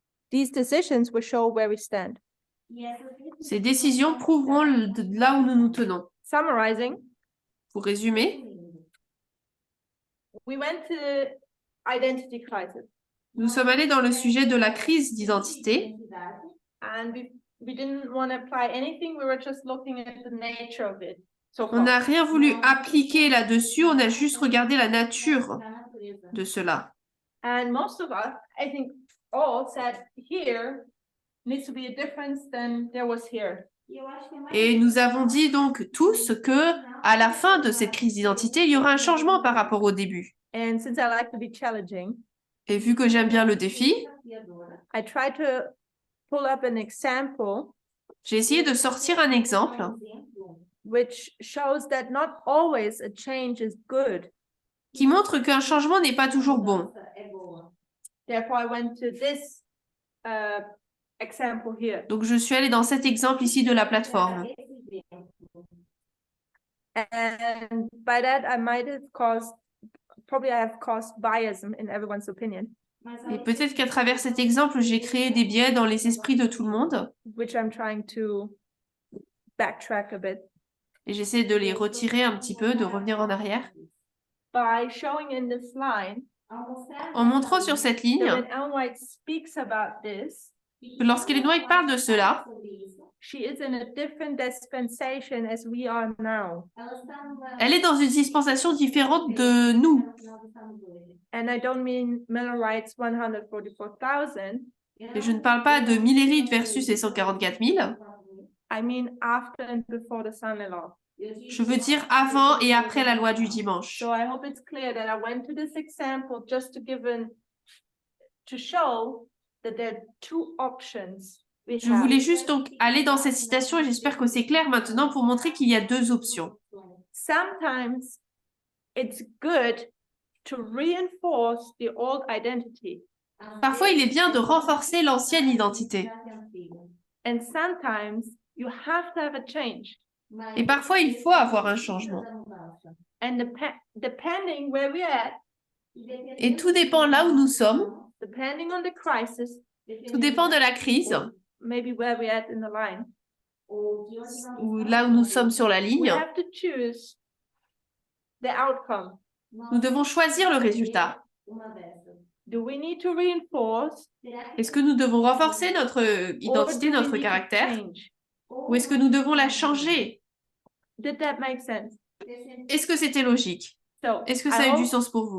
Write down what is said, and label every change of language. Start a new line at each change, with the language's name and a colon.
English: These decisions will show where we stand.
French: Ces décisions prouveront là où nous nous tenons.
English: Summarizing,
French: Pour résumer,
English: we went to identity crisis
French: nous sommes allés dans le sujet de la crise d'identité.
English: and we didn't want to apply anything. We were just looking at the nature of it. So
French: On n'a rien voulu appliquer là-dessus, on a juste regardé la nature de cela.
English: And most of us, I think all said here needs to be a difference than there was here.
French: Et nous avons dit donc tous que à la fin de cette crise d'identité, il y aura un changement par rapport au début.
English: And since I like to be challenging,
French: Et vu que j'aime bien le défi,
English: I try to pull up an example
French: j'ai essayé de sortir un exemple
English: which shows that not always a change is good.
French: qui montre qu'un changement n'est pas toujours bon.
English: Therefore, I went to this example here.
French: Donc, je suis allée dans cet exemple ici de la plateforme.
English: And by that, I might have probably I have caused biasm in everyone's opinion,
French: Et peut-être qu'à travers cet exemple, j'ai créé des biais dans les esprits de tout le monde.
English: which I'm trying to backtrack a bit
French: Et j'essaie de les retirer un petit peu, de revenir en arrière.
English: by showing in this line
French: En montrant sur cette
English: that
French: ligne
English: when Ellen White speaks about this,
French: que lorsqu'Ellen White parle de cela,
English: she is in a different dispensation as we are now.
French: elle est dans une dispensation différente de nous.
English: And I don't mean Miller White's 144,000.
French: Et je ne parle pas de millérite versus les 144 000.
English: I mean after and before the son-in-law.
French: Je veux dire avant et après la loi du dimanche.
English: So I hope it's clear that I went to this example just to show that there are two options we
French: Je
English: have.
French: voulais juste donc aller dans cette citation et j'espère que c'est clair maintenant pour montrer qu'il y a deux options.
English: Sometimes it's good to reinforce the old identity,
French: Parfois, il est bien de renforcer l'ancienne identité.
English: and sometimes you have to have a change.
French: Et parfois, il faut avoir un changement.
English: And depending where we're at,
French: Et tout dépend là où nous sommes,
English: depending on the crisis,
French: tout dépend de la crise,
English: maybe where we're at in the line,
French: ou là où nous sommes sur la
English: we
French: ligne,
English: have to choose the outcome.
French: nous devons choisir le résultat.
English: Do we need to reinforce
French: Est-ce que nous devons renforcer notre identité,
English: or do we
French: notre
English: need to
French: caractère,
English: change?
French: ou est-ce que nous devons la changer?
English: Did that make sense?
French: Est-ce que c'était logique?
English: So
French: Est-ce que ça a eu du sens pour vous?